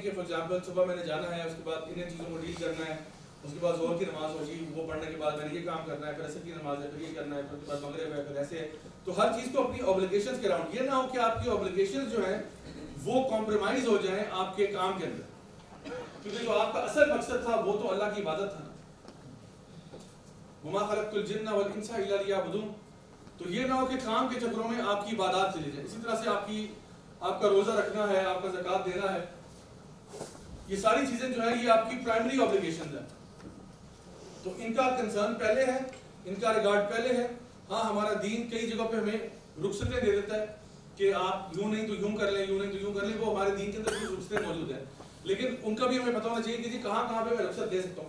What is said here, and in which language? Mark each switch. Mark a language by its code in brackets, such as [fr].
[ur] کہ for example صبح میں نے جانا ہے, اس کے بعد ان چیزوں کو ڈیل کرنا ہے, اس کے بعد ظہر کی نماز ہوگی, وہ پڑھنے کے بعد میں نے یہ کام کرنا ہے, پھر عصر کی نماز ہے, پھر یہ کرنا ہے, پھر اس کے بعد مغرب ہے, پھر ایسے ہے. تو ہر چیز کو اپنی اوبلیگیشنز کے اراؤنڈ, یہ نہ ہو کہ آپ کی اوبلیگیشنز جو ہیں وہ کمپرومائز ہو جائیں آپ کے کام کے اندر, کیونکہ جو آپ کا اصل مقصد تھا وہ تو اللہ کی عبادت تھا نا. [ar] وما خلقت الجن والانس الا لیعبدون. [ur] تو یہ نہ ہو کہ کام کے چکروں میں آپ کی عبادات چلی جائے. اسی طرح سے آپ کا روزہ رکھنا ہے, آپ کا زکوٰۃ دینا ہے, یہ ساری چیزیں جو ہیں یہ آپ کی پرائمری اوبلیگیشنز ہیں. تو ان کا کنسرن پہلے ہے, ان کا ریگارڈ پہلے ہے. ہاں ہمارا دین کئی جگہ پہ ہمیں رخصتیں دے دیتا ہے کہ آپ یوں نہیں تو یوں کر لیں, یوں نہیں تو یوں کر لیں, وہ ہمارے دین کے اندر کچھ رخصتیں موجود ہیں, لیکن ان کا بھی ہمیں پتہ ہونا چاہیے کہ جی کہاں کہاں پہ میں رخصت دے سکتا ہوں.